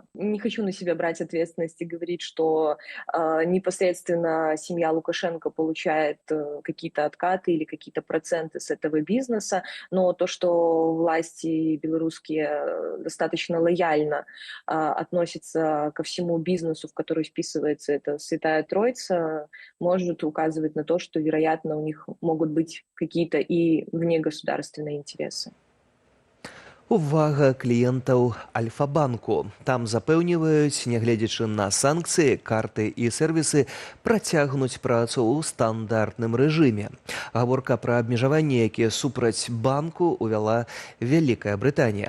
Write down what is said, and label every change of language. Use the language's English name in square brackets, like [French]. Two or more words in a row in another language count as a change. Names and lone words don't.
[Russian] Не хочу на себя брать ответственность и говорить, что непосредственно семья Лукашенко получает какие-то откаты или какие-то проценты с этого бизнеса, но то, что власти белорусские достаточно лояльно относятся ко всему бизнесу, в который вписывается эта святая Троица, может указывать на то, что, вероятно, у них могут быть какие-то и внегосударственные интересы. [Belarusian] Увага кліентаў Альфа-банку. Там запэўніваюць, нягледзячы на санкцыі, карты і сервісы працягнуць працу ў стандартным рэжыме. Гаворка пра абмежаванні, якія супраць банку увяла Вялікая Брытанія.